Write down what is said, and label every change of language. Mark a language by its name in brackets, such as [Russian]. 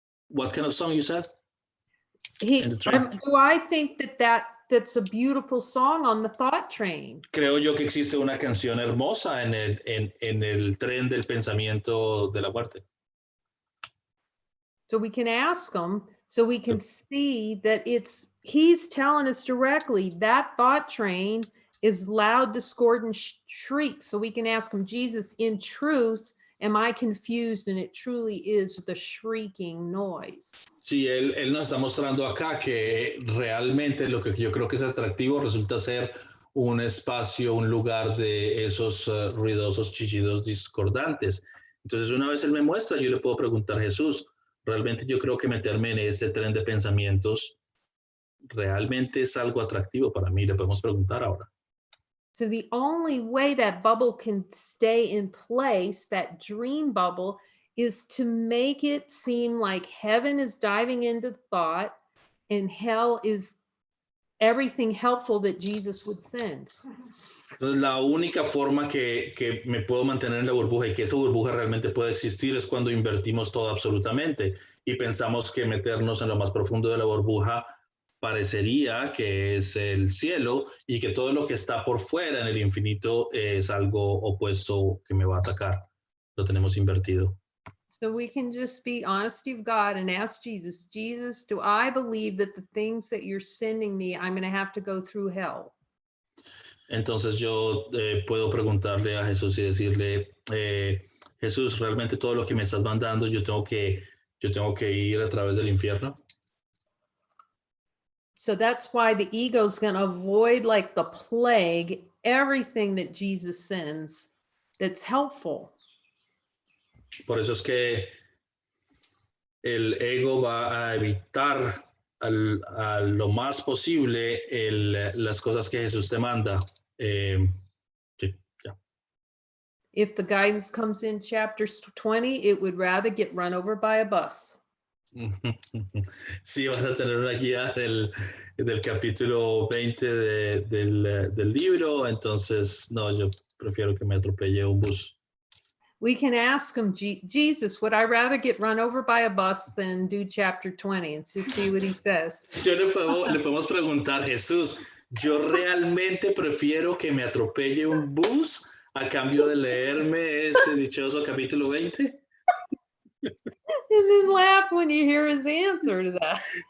[English] What kind of song you said? Do I think that's a beautiful song on the thought train? [Spanish] Creo yo que existe una canción hermosa en el tren del pensamiento de la muerte. [English] So we can ask him, so we can see that he's telling us directly that thought train is loud, discordant shrieks. So we can ask him, Jesus, in truth, am I confused? And it truly is the shrieking noise. [Spanish] Sí, él nos está mostrando acá que realmente lo que yo creo que es atractivo resulta ser un espacio, un lugar de esos ruidosos chillidos discordantes. Entonces, una vez él me muestra, yo le puedo preguntar a Jesús, realmente yo creo que meterme en este tren de pensamientos realmente es algo atractivo para mí. Le podemos preguntar ahora. [English] So the only way that bubble can stay in place, that dream bubble, is to make it seem like heaven is diving into thought and hell is everything helpful that Jesus would send. [Spanish] Entonces, la única forma que me puedo mantener en la burbuja y que esa burbuja realmente puede existir es cuando invertimos todo absolutamente y pensamos que meternos en lo más profundo de la burbuja parecería que es el cielo y que todo lo que está por fuera en el infinito es algo opuesto que me va a atacar. Lo tenemos invertido. [English] So we can just be honesty of God and ask Jesus, Jesus, do I believe that the things that you're sending me, I'm going to have to go through hell? [Spanish] Entonces yo puedo preguntarle a Jesús y decirle, Jesús, realmente todo lo que me estás mandando, yo tengo que ir a través del infierno. [English] So that's why the ego is going to avoid like the plague everything that Jesus sends that's helpful. [Spanish] Por eso es que el ego va a evitar a lo más posible las cosas que Jesús te manda. Sí, ya. [English] If the guidance comes in chapter 20, it would rather get run over by a bus. [Spanish] Sí, vas a tener una guía del capítulo 20 del libro, entonces no, yo prefiero que me atropelle un bus. [English] We can ask him, Jesus, would I rather get run over by a bus than do chapter 20 and just see what he says? [Spanish] Le podemos preguntar, Jesús, yo realmente prefiero que me atropelle un bus a cambio de leerme ese dichoso capítulo 20. [English] And then laugh when you hear his answer to that.